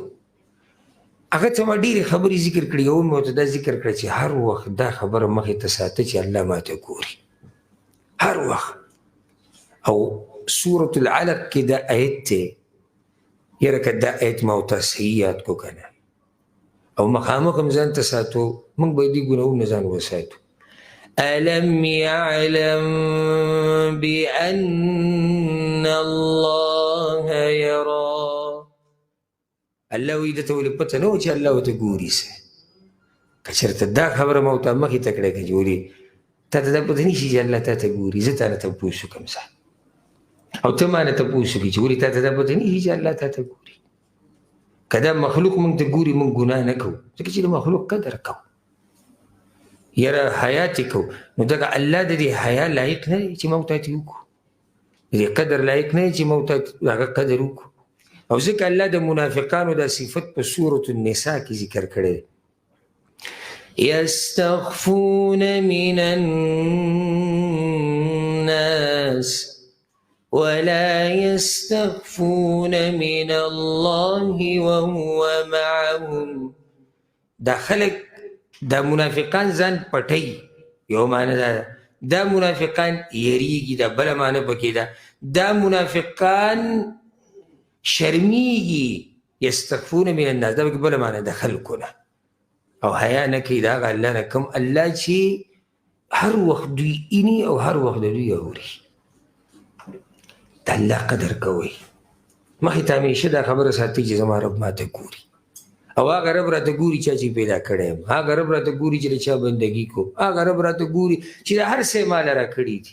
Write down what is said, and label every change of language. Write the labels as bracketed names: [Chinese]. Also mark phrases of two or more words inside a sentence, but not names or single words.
[Pashto] هغه ته ما ډېرې خبرې ذکر کړي، یو مې ورته دا ذکر کړی چې هر وخت دا خبره مخې ته ساته چې الله ماته ګوري هر وخت. او سورة العلق کې دا آیت دی، یاره که دا آیت ما ورته صحیح یاد کو که نه، او مخامخ هم ځان ته ساتو، موږ باید دې ګناهونه ځان وساتو. [Arabic] ألم يعلم بأن الله يرى، [Pashto] الله وی دته ولې پته نه و چې الله ورته ګوري څه. که چېرته دا خبره ما ورته مخې ته کړی که چې ولې تا ته دا پته نه شي چې الله تا ته ګوري، زه تا نه تپوس وکړم څه، او ته ما نه تپوس وکړې چې ولې تا ته دا پته نه شي چې الله تا ته ګوري. که دا مخلوق موږ ته ګوري موږ ګناه نه کوو، ځکه چې د مخلوق قدر کوو، یاره حیا چې کوو. نو دغه الله د دې حیا لایق نه دی چې موږ ته یې وکړو، د دې قدر لایق نه دی چې موږ ته هغه قدر وکړو. او ځکه الله د منافقانو دا صفت په سورة النساء کې ذکر کړی دی، [Arabic] یستخفون من الناس ولا يستخفون من الله وهو معهم. [Pashto] دا خلق دا منافقان ځان پټي، یو معنی دا منافقان یریږي، دا بله معنی پکې ده دا منافقان شرمیږي. [Arabic] یستخفون من الناس [Pashto] دا پکې بله معنی د خلکو نه، او حیا نه کوي د هغه الله نه، کوم الله چې هر وخت دوی ایني او هر وخت د دوی اوري. د الله قدر کوئ، مخې ته همیشه دا خبره ساتئ چې زما رب ما ته ګوري، او هغه رب راته ګوري چا چې پیدا کړی یم، هغه رب راته ګوري چې د چا بندګي کوم، هغه رب راته ګوري چې د هر څه ما له راکړي دي.